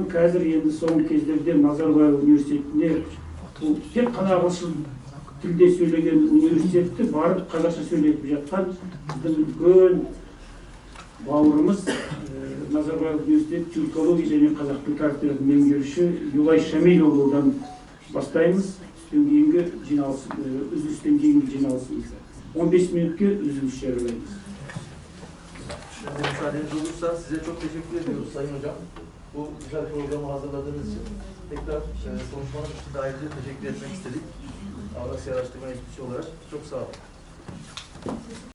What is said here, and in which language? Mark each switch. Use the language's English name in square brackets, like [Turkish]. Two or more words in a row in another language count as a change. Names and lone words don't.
[Kazakh] Қазір енді соңғы кездерде Назарбаев университетіне тек қана ағылшын тілде сөйлеген университетті барып қазақша сөйлетіп жатқан біздің үлкен бауырымыз Назарбаев университет түркология және қазақ тіл кафедрасының меңгерушісі Юлай Шамилұлыдан бастаймыз. Үзілістен кейінгі жиналысымызды 15 минутке үзіліс жариялаймыз. [Turkish] Müsaadeniz olursa size çok teşekkür ediyoruz Sayın Hocam. Bu güzel programı hazırladığınız için tekrar konuşmanız için de ayrıca teşekkür etmek istedik. Avrasya Araştırma Enstitüsü olarak çok sağ olun.